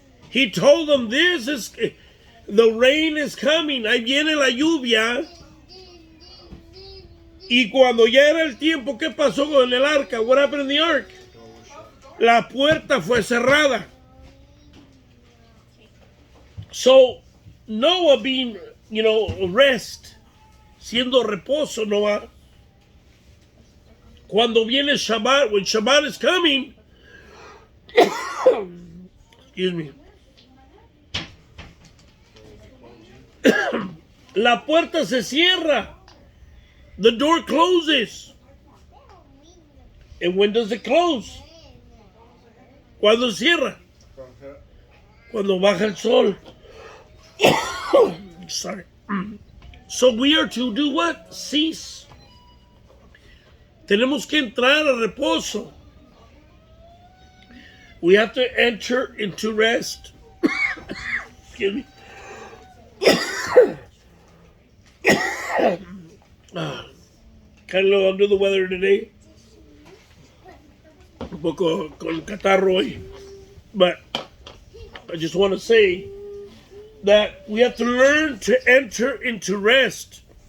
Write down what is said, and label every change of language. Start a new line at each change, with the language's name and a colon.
English: He told them the rain is coming,
Spanish: ahí viene la lluvia. Y cuando ya era el tiempo, ¿qué pasó con el arca?
English: What happened in the ark?
Spanish: La puerta fue cerrada.
English: So, Noah being, rest,
Spanish: siendo reposo,
English: Noah.
Spanish: Cuando viene Shabbat,
English: when Shabbat is coming, excuse me,
Spanish: la puerta se cierra.
English: The door closes. And when does it close?
Spanish: Cuando cierra. Cuando baja el sol.
English: Sorry. So we are to do what? Cease.
Spanish: Tenemos que entrar a reposo.
English: We have to enter into rest. Excuse me. Kind of under the weather today.
Spanish: Un poco con catarro hoy.
English: But I just want to say that we have to learn to enter into rest.